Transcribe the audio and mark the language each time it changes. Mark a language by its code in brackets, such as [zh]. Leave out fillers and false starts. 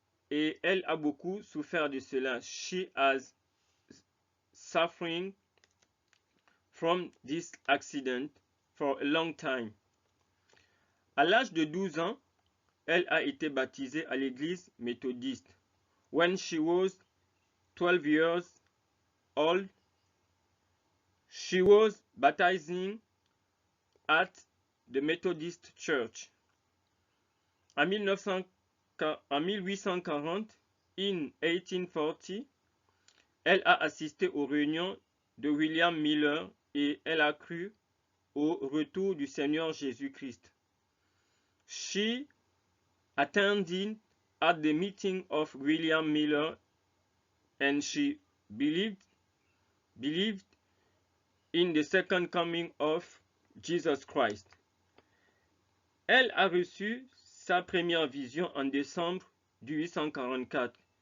[fr] Et elle a beaucoup souffert de cela. [en] She has suffering from this accident for a long time. [fr] À l'âge de 12 ans, elle a été baptisée à l'église méthodiste. [en] When she was 12 years old, she was baptizing at the Methodist Church. [fr] En 1840, [en] in 1840, [fr] elle a assisté aux réunions de William Miller et elle a cru au retour du Seigneur Jésus-Christ. [en] She attended at the meeting of William Miller and she believed in the second coming of Jesus Christ. [fr] Elle a reçu sa première vision en décembre 1844.